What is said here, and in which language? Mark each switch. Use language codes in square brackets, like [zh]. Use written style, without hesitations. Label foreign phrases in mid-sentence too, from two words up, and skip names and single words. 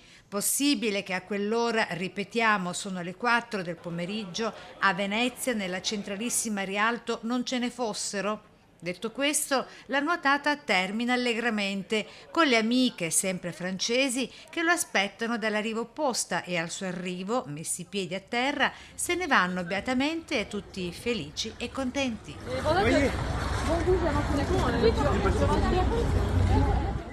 [it] Possibile che a quell'ora, ripetiamo, sono le 4 del pomeriggio, a Venezia, nella centralissima Rialto, non ce ne fossero? Detto questo, la nuotata termina allegramente, con le amiche, sempre francesi, che lo aspettano dalla riva opposta e al suo arrivo, messi i piedi a terra, se ne vanno beatamente tutti felici e contenti. [fr] Bon goût, ça va pour les cons, on a